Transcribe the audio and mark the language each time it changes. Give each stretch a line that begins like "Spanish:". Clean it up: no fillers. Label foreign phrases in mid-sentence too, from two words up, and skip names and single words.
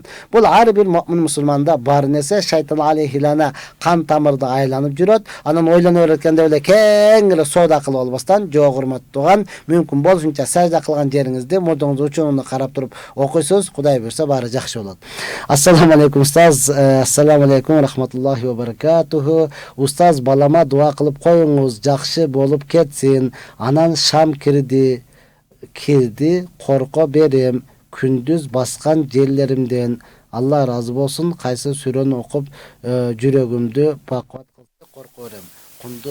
Kyrgyz: Бул ар бир муъмин мусулманда бар нерсе. Шайтан алейхилана кан тамырды айланып жүрөт. Анан ойлоно береткенде эле кеңири соода кылып албастан, жок урматтуу туган, мүмкүн болушунча сажда кылган жериңизди, мурдуңуздун учуну карап туруп окуйсуз. Кудай буйрса баары жакшы болот.
Arabic: السلام عليكم أستاذ. السلام عليكم رحمة الله و بركاته.
Kyrgyz: Устаз, балама дуа кылып коюңуз, жакшы болуп кетсин. Анан шам кирди, корко берем. Күндүз баскан жерлеримден. Алла разы болсун. Кайсы сүрөнү окуп жүрөгүмдү бакуат кылып корко берем.